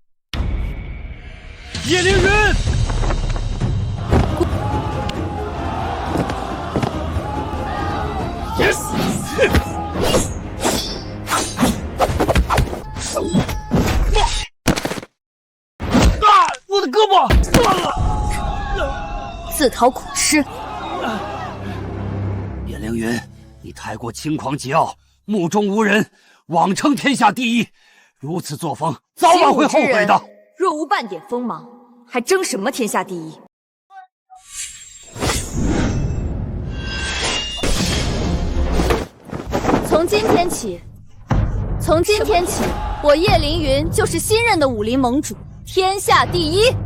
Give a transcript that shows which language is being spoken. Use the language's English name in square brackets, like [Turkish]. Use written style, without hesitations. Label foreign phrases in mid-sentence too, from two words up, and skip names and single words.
[Chinese] 葉凌雲！我的胳膊斷了！自討苦吃。葉凌雲，你太過輕狂桀驁，目中無人， 妄稱天下第一，如此作風，早晚会后悔的。若无半点锋芒，还争什麼天下第一？從今天起，我葉凌雲就是新任的武林盟主，天下第一。